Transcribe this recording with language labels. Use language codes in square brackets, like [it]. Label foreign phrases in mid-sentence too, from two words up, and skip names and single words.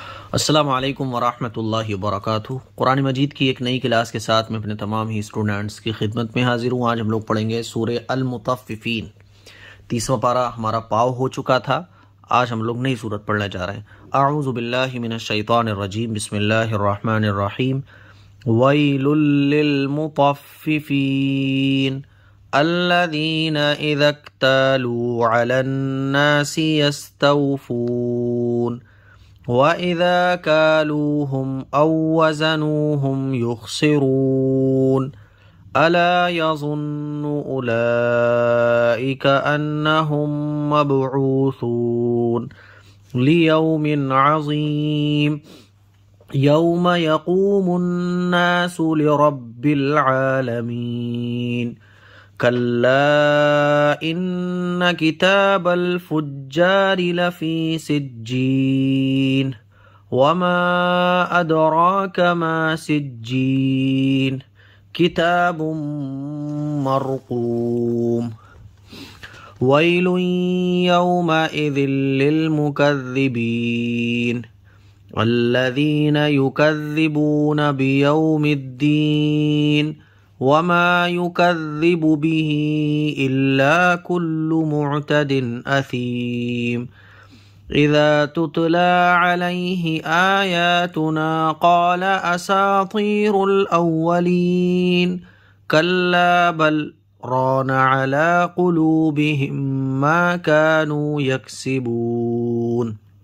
[ar] السلام عليكم ورحمة الله وبركاته. [hi] कुरान मजीद की एक नई क्लास के साथ मैं अपने तमाम ही स्टूडेंट्स की खिदमत में हाजिर हूँ। आज हम लोग पढ़ेंगे सूरह अल-मुतफ़्फ़िफ़ीन। 30वां पारा हमारा पाव हो चुका था। आज हम लोग नई सूरत पढ़ने जा रहे हैं। [ar] أعوذ بالله من الشيطان الرجيم، بسم الله الرحمن الرحيم. ويل للمطففين الذين إذا اكتالوا على الناس يستوفون وإذا كالوهم أو وزنوهم يخسرون ألا يظن أولئك أنهم مبعوثون ليوم عظيم يوم يقوم الناس لرب العالمين. كلا إن كتاب الفجار لفي سجين وما أدراك ما سجين كتاب مرقوم. ويل يومئذ للمكذبين الذين يكذبون بيوم الدين وما يكذب به إلا كل معتد أثيم. إذا تتلى عليه آياتنا قال أساطير الأولين كلا بل ران على قلوبهم ما كانوا يكسبون.